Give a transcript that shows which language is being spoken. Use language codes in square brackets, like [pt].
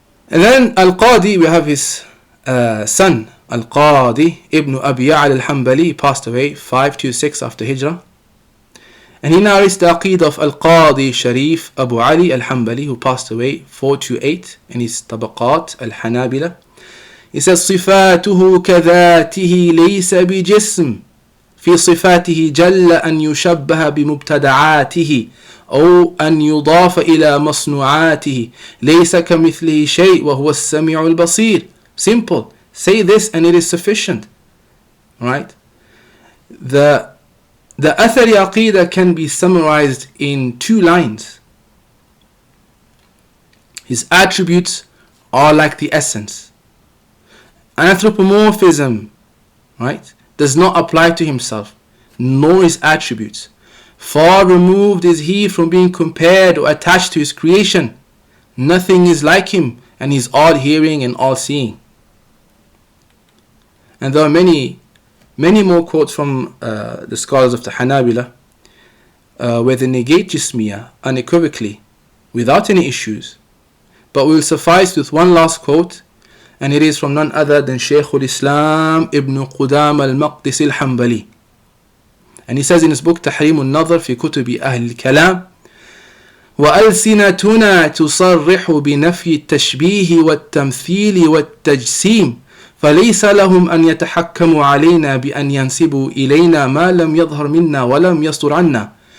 [en] And then Al-Qadi, we have his son, Al-Qadi Ibn Abi Ya'la al-Hanbali, passed away 526 after Hijrah. And he narrates the Aqeedah of Al-Qadi Sharif Abu Ali al-Hanbali, who passed away 428 in his Tabaqat al-Hanabilah. He says, [ar] صفاته كذاته ليس بجسم في صفاته جل أن يشبه بمبتدعاته أو أن يضاف إلى مصنوعاته ليس كمثله شيء وهو السميع البصير. [en] Simple. Say this and it is sufficient. Right? The Athari Aqeedah can be summarized in 2 lines. His attributes are like the essence. Anthropomorphism, right, does not apply to himself, nor his attributes. Far removed is he from being compared or attached to his creation. Nothing is like him, and he is all hearing and all seeing. And there are many more quotes from the scholars of the Hanabilah where they negate Jismiyah unequivocally, without any issues. But we will suffice with one last quote, and it is from none other than Shaykh Ismail Ibn Qudam al-Maqdisi al-Hanbali. And he says in his book [ar] تحريم النظر في كتب أهل الكلام وألسنتنا تصرح بنفي التشبيه والتمثيل والتجسيم فليس لهم أن يتحكموا علينا بأن ينسبوا إلينا ما لم يظهر منا ولم يصدر عنا.